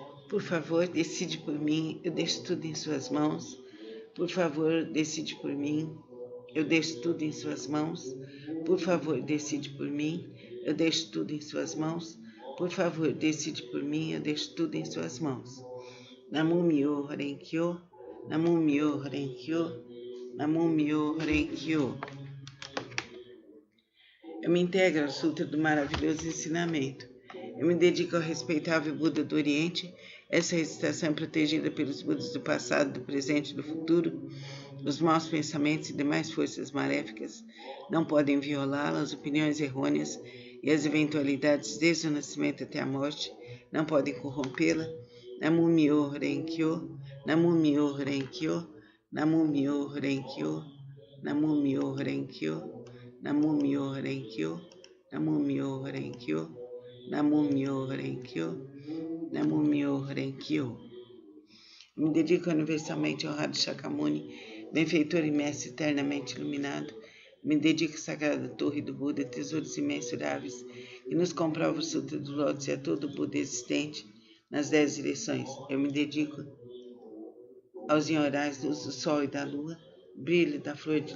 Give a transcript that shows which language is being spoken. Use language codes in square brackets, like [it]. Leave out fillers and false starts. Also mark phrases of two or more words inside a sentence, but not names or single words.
[pt] Por favor, decide por mim, eu deixo tudo em suas mãos. Por favor, decide por mim, eu deixo tudo em suas mãos. Por favor, decide por mim, eu deixo tudo em suas mãos. Por favor, decide por mim, eu deixo tudo em suas mãos. [ja] 南無妙法蓮華経、南無妙法蓮華経、南無妙法蓮華経. [pt] Eu me integro ao Sutra do maravilhoso ensinamento. Eu me dedico ao respeitável Buda do Oriente. Essa recitação é protegida pelos Budas do passado, do presente e do futuro. Os maus pensamentos e demais forças maléficas não podem violá-la. As opiniões errôneas e as eventualidades desde o nascimento até a morte não podem corrompê-la. [ja] 南無妙法蓮華経、南無妙法蓮華経、南無妙法蓮華経、南無妙法蓮華経、南無妙法蓮華経、南無妙法蓮華経、南無妙法蓮華経、南無妙法蓮華経. [pt] Me dedico universalmente ao honrado Shakyamuni, benfeitor e mestre eternamente iluminado. Me dedico à sagrada torre do Buda, tesouros imensuráveis, que nos comprova o Sutra do Lótus e a todo o Buda existente nas 10 direções. Eu me dedico aos inhorais luz do sol e da lua, brilho da flor de